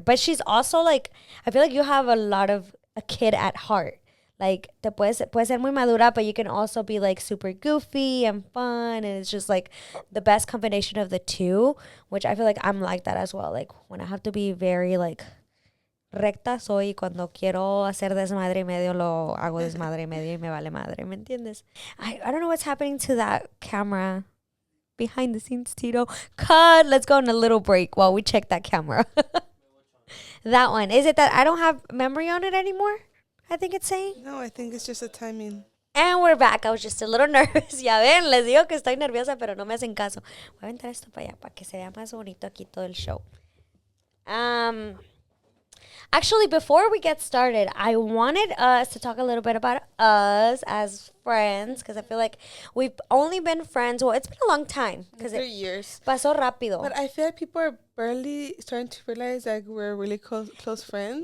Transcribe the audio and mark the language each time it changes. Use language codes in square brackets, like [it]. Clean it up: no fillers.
[en] But she's also like, I feel like you have a kid at heart. Like, [es] puede ser muy madura, [en] but you can also be, like, super goofy and fun. And it's just, like, the best combination of the two, which I feel like I'm like that as well. Like, when I have to be very, like, [es] recta soy. Cuando quiero hacer desmadre y medio, lo hago desmadre y medio y me vale madre. ¿Me entiendes? [en] I don't know what's happening to that camera. Behind the scenes, Tito. Cut. Let's go on a little break while we check that camera. That one. Is it that I don't have memory on it anymore? I think it's saying. No, I think it's just a timing. And we're back. I was just a little nervous. [es] Ya ven, les digo que estoy nerviosa, pero no me hacen caso. Voy a aventar esto para allá, para que se vea más bonito aquí todo el show. [en] Actually, before we get started, I wanted us to talk a little bit about us as friends, because I feel like we've only been friends. Well, it's been a long time. 3 years. [es] Pasó rápido. [en] But I feel like people are barely starting to realize like we're really close friends.